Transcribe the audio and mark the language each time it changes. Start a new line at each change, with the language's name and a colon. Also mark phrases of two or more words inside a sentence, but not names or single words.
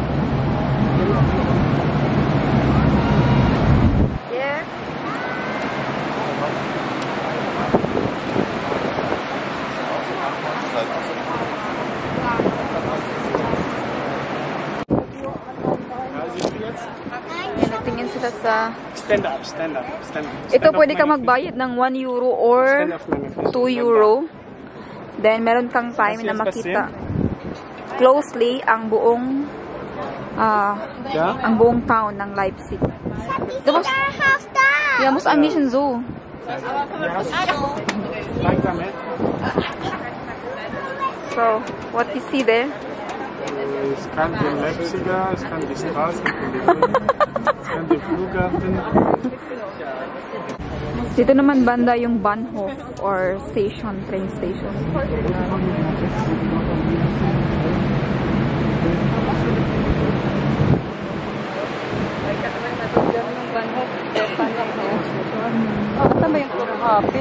English: Yeah.
Filipino: Tingin sila sa...
English: Stand up, stand up, stand up.
Filipino: Ito pwede kang magbayad ng 1 euro or 2 euro. Then meron kang time na makita closely ang buong ang buong town ng Leipzig.
German: Tapos, ja, muss ein bisschen so.
English: So, what you see there?
German: Es kann den Leipziger, es kann die Straßen, es kann den Flughafen.
Filipino: Dito naman banda yung Bahnhof or station,
English: train station.
Filipino: Saan ba yung Flughafen?